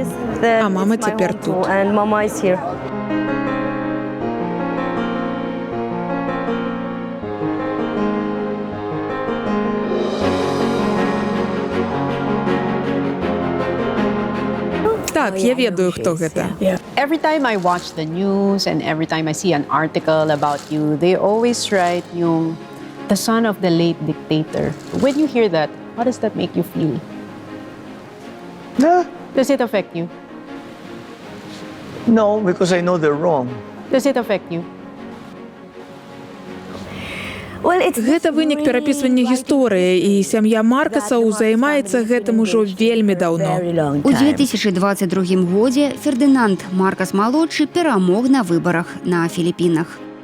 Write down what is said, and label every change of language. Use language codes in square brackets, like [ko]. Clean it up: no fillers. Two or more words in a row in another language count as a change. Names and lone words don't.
[be] А мама цяпер тут. Так, я ведаю, хто гэта. [en] Every time I watch the news and every time I see an article about you, they always write you the son of the late dictator. When you hear that, how does that make you feel? Does it affect you? No, because I know they're wrong. Does it affect you? [be] Гэта вынік перапісвання гісторыі, і сям'я Маркасаў займаецца гэтым ужо вельмі даўно. У 2022 годзе Фердынанд Маркас-малодшы перамог на выбарах на Філіпінах.